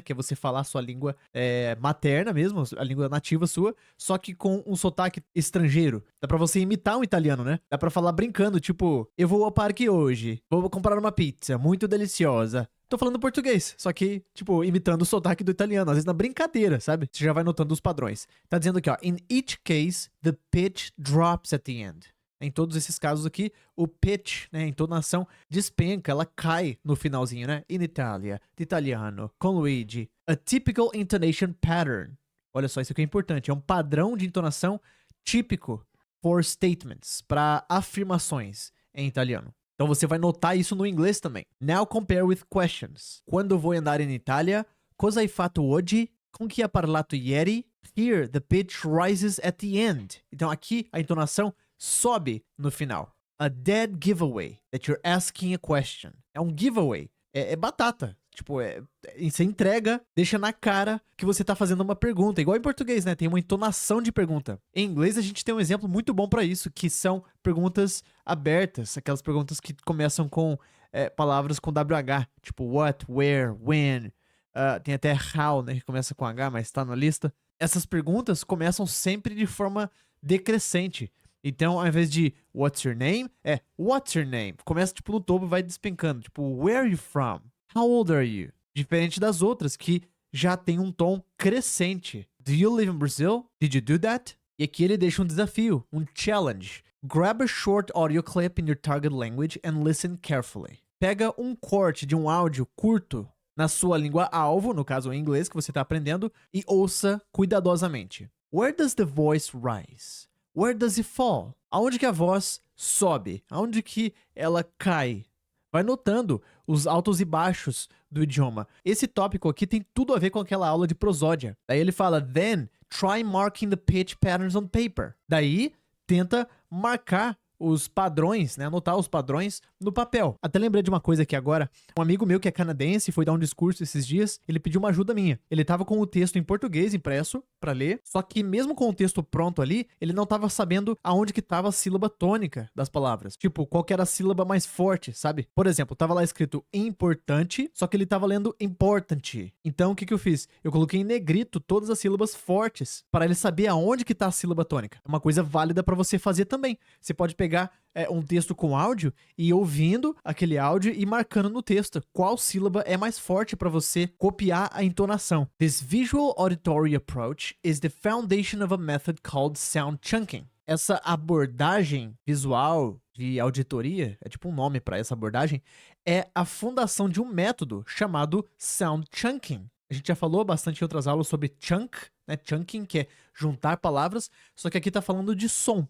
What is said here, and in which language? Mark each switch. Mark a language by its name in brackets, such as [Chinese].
[Portuguese] Que é você falar a sua língua materna mesmo, a língua nativa sua, só que com um sotaque estrangeiro. Dá pra você imitar um italiano, né? Dá pra falar brincando, tipo, eu vou ao parque hoje, vou comprar uma pizza muito deliciosa. Tô falando português, só que, tipo, imitando o sotaque do italiano, às vezes na brincadeira, sabe? Você já vai notando os padrões. Tá dizendo aqui, ó, [English] in each case, the pitch drops at the end. [Portuguese] Em todos esses casos aqui, o pitch, né, a entonação, despenca, ela cai no finalzinho, né? In Italia, de italiano, com Luigi. [English] A typical intonation pattern. [Portuguese] Olha só, isso aqui é importante. É um padrão de entonação típico [English] for statements, [Portuguese] para afirmações em italiano. Então você vai notar isso no inglês também. [English] Now compare with questions. [Italian] Quando vou andare in Italia? Cosa hai fatto oggi? Com chi ha parlato ieri? [English] Here, the pitch rises at the end. [Portuguese] Então aqui a entonação sobe no final. [English] A dead giveaway that you're asking a question. [Portuguese] É um giveaway. É batata. Tipo, você entrega, deixa na cara que você tá fazendo uma pergunta. Igual em português, né? Tem uma entonação de pergunta. Em inglês, a gente tem um exemplo muito bom pra isso, que são perguntas abertas. Aquelas perguntas que começam com palavras com WH. Tipo, what, where, when. Tem até how, né? Que começa com H, mas tá na lista. Essas perguntas começam sempre de forma decrescente. Então, ao invés de [English] what's your name, what's your name. [Portuguese] Começa, tipo, no topo e vai despencando. [English] Tipo, where are you from? How old are you? [Portuguese] Diferente das outras, que já tem um tom crescente. [English] Do you live in Brazil? Did you do that? [Portuguese] E aqui ele deixa um desafio, um challenge. [English] Grab a short audio clip in your target language and listen carefully. [Portuguese] Pega um corte de um áudio curto na sua língua alvo, no caso em inglês que você está aprendendo, e ouça cuidadosamente. [English] Where does the voice rise? Where does it fall? [Portuguese] Aonde que a voz sobe? Aonde que ela cai? Vai notando os altos e baixos do idioma. Esse tópico aqui tem tudo a ver com aquela aula de prosódia. Daí ele fala, [English] then try marking the pitch patterns on paper. [Portuguese] Daí tenta marcar os padrões, né, anotar os padrões no papel. Até lembrei de uma coisa aqui agora. Um amigo meu que é canadense foi dar um discurso esses dias, ele pediu uma ajuda minha. Ele tava com o texto em português impresso pra ler, só que mesmo com o texto pronto ali, ele não tava sabendo aonde que tava a sílaba tônica das palavras. Tipo, qual que era a sílaba mais forte, sabe? Por exemplo, tava lá escrito importante, só que ele tava lendo important. Então, o que que eu fiz? Eu coloquei em negrito todas as sílabas fortes, para ele saber aonde que tá a sílaba tônica. É uma coisa válida pra você fazer também. Você pode pegar um texto com áudio e ir ouvindo aquele áudio e marcando no texto qual sílaba é mais forte para você copiar a entonação. [English] This visual auditory approach is the foundation of a method called sound chunking. [Portuguese] Essa abordagem visual de auditoria, é tipo um nome para essa abordagem, é a fundação de um método chamado sound chunking. A gente já falou bastante em outras aulas sobre chunk, né? Chunking, que é juntar palavras, só que aqui tá falando de som.